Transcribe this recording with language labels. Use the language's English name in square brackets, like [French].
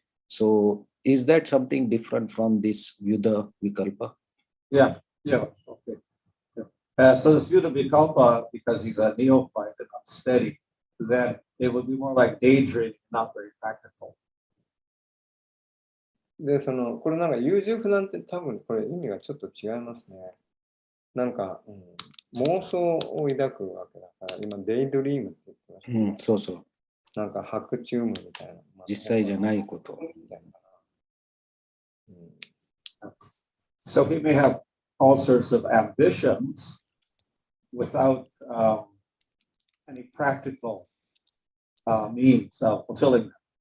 [English] So is that something different from this Vyuda Vikalpa? Yeah, okay. Yeah. So this Vyuda Vikalpa, because he's a neophyte and unsteady, then it would be more like daydreaming, not very practical. [Japanese] で、これなんか優柔不断って多分これ意味がちょっと違いますね。なんか、妄想を抱くわけだから、今、デイドリームって言ってましたね。そうそう。なんか白チュームみたいな。実際じゃないこと。みたいな。 [English] So he may have all sorts of ambitions without any practical means of fulfilling them.